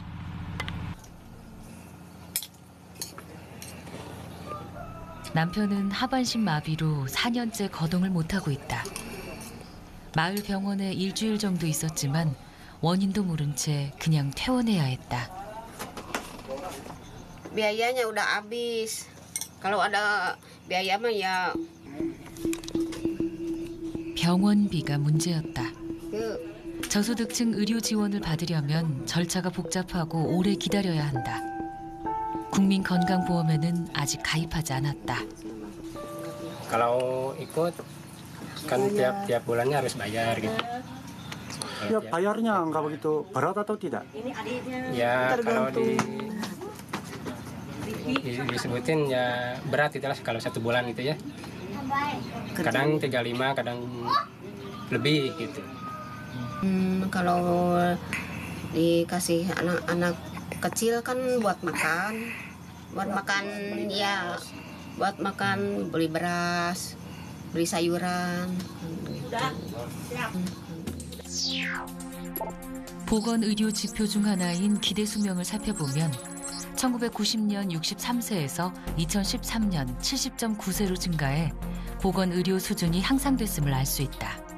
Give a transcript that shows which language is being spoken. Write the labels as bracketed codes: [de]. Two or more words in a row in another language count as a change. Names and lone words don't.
[ko] 남편은 하반신 마비로 4년째 거동을 못하고 있다. 마을 병원에 일주일 정도 있었지만 원인도 모른 채 그냥 퇴원해야 했다. [id] Biayanya udah habis. Kalau ada biaya mah ya. [ko] 병원비가 문제였다. 저소득층 의료 지원을 받으려면 절차가 복잡하고 오래 기다려야 한다. 국민건강보험에는 아직 가입하지 않았다. [id] Kalau ikut kan tiap bulannya harus bayar gitu. Ya bayarnya nggak begitu berat atau tidak? Ya kalau disebutin ya berat itulah kalau 1 bulan gitu ya. Kadang 35, kadang lebih gitu. Kalau dikasih anak-anak kecil kan buat makan ya, buat makan, beli beras, beli sayuran. [ko] 보건의료 지표 중 하나인 기대 수명을 살펴보면 1990년 63세에서 2013년 70.9세로 증가해 보건의료 수준이 향상됐음을 알 수 있다.